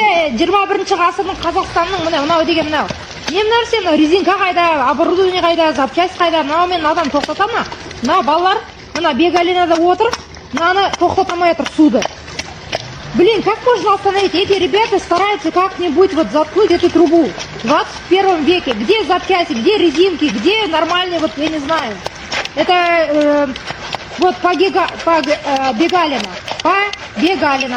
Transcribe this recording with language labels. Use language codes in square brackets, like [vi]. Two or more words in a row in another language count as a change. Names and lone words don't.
[kk] 21 ғасырдың Қазақстанның мынау деген мынау. Не нәрсе, мынау резинка қайда, оборудование қайда, запчасть қайда? Мынау мен адам тоқтата ма? Мына балалар, мына Бегалинада отыр, мынаны тоқтатамай отыр суды. [ru] Блин, как можно остановить? Эти ребята стараются как-нибудь вот заткнуть эту трубу. В 21 веке. Где запчасти, где резинки, где нормальные, вот я не знаю. Это вот по Бегалина. По Бегалина.